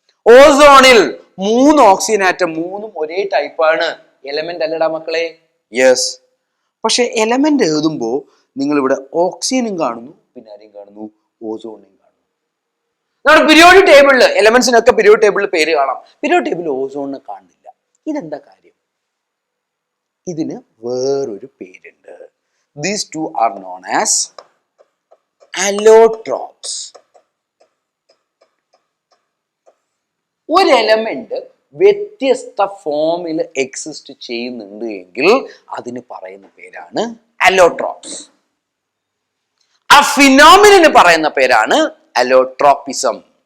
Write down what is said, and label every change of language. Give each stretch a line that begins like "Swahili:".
Malayalam: ഓസോണിൽ 3 oxygen atom, 3ഉം ഒരേ ടൈപ്പാണ്. Element അല്ലടാ മക്കളെ. യെസ്. പക്ഷെ എലമെന്റ് എഴുതുമ്പോൾ നിങ്ങൾ ഇവിടെ ഓക്സിജനും കാണുന്നു, പിന്നെ ആരെയും കാണുന്നു? ഓസോണിനെയും കാണുന്നു. നമ്മുടെ പീരിയോഡിക് ടേബിളിൽ എലമെന്റ്സിനൊക്കെ പീരിയോഡിക് ടേബിളിൽ പേര് കാണാം, പീരിയോഡിക് ടേബിളിൽ ഓസോണിനെ കാണുന്നില്ല. ഇതെന്താ കാര്യം? ഇതിന് വേറൊരു പേരുണ്ട്.
English: These two are known as allotropes.
Malayalam: ഒരു എലമെന്റ് വ്യത്യസ്ത ഫോമിൽ എക്സിസ്റ്റ് ചെയ്യുന്നുണ്ട് എങ്കിൽ അതിന് പറയുന്ന പേരാണ് അലോട്രോപ്സ്. ആ ഫിനോമിനന് പറയുന്ന പേരാണ് അലോട്രോപ്പിസം.